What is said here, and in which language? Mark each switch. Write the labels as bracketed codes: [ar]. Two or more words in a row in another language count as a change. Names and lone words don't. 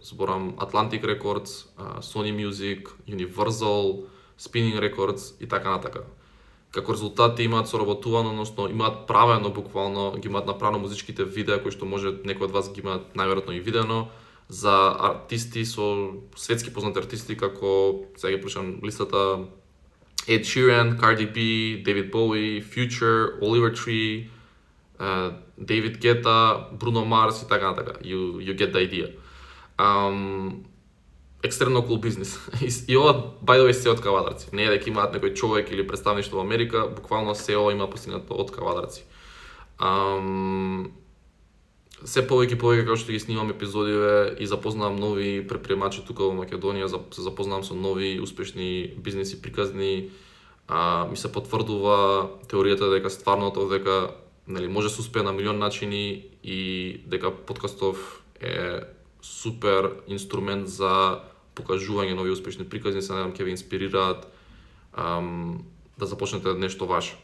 [mk] Зборам Atlantic Records, Sony Music, Universal, Spinning Records и така натака. Како резултат имаат соработувано, односно имаат правено буквално, ги имаат направено музичките видеа кои што може некој од вас ги имаат најверојатно и видено за артисти со светски познати артисти како сега ги прушам листата Ed Sheeran, Cardi B, David Bowie, Future, Oliver Tree, David Guetta, Bruno Mars и така натака. [en] You get the idea. [mk] Екстремно cool бизнис. И ова, [en] by the way, [mk] се од кавадарци. Не е дека имаат некој човек или представништво во Америка, буквално се ова има постигнато од кавадарци. Се повеќе како што ги снимам епизодиве и запознавам нови предприемачи тука во Македонија, се запознавам со нови успешни бизнеси приказни, ми се потврдува теоријата дека стварното дека нели може се успее на милион начини и дека подкастов е супер инструмент за покажување нови успешни приказни, се надевам ќе ве инспирираат да започнете нешто ваше.